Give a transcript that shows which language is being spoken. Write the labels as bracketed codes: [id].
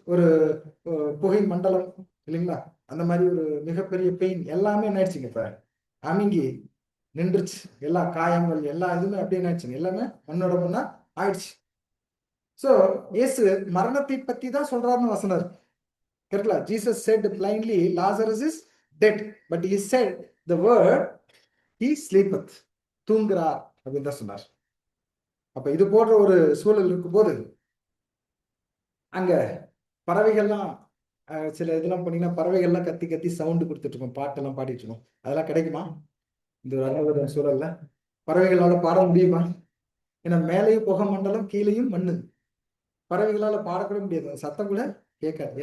[ta] ஒரு புகை மண்டலம் இல்லைங்களா, அந்த மாதிரி ஒரு மிகப்பெரிய பெயின் எல்லாமே என்ன ஆயிடுச்சுங்க, இப்ப அமுங்கி நின்றுச்சு. எல்லா காயங்கள் எல்லா இதுவுமே அப்படியே என்ன ஆயிடுச்சுங்க, எல்லாமே மண்ணோட மண்ணா ஆயிடுச்சு. சோ இயேசு மரணத்தை பத்தி தான் சொல்றாருன்னு வசனம் இருக்கு. கரெக்ட்லா. [en] Jesus said plainly Lazarus is dead, but he said the word he sleepeth, [ta] தூங்குறார் அப்படின்னு தான் சொன்னார். அப்ப இது போன்ற ஒரு சூழல் இருக்கும்போது அங்க பறவைகள்லாம் சில இதெல்லாம் பண்ணீங்கன்னா பறவைகள்லாம் கத்தி கத்தி சவுண்டு கொடுத்துட்டு இருக்கோம், பாட்டெல்லாம் பாடிட்டு இருக்கோம். அதெல்லாம் கிடைக்குமா இந்த ஒரு அழகான சூழல்ல? பறவைகளால பாட முடியுமா? ஏன்னா மேலேயும் புகை மண்டலம், கீழேயும் மண்ணு. பறவைகளால பாடக்கூட முடியாது, சத்தம் கூட கேட்காது.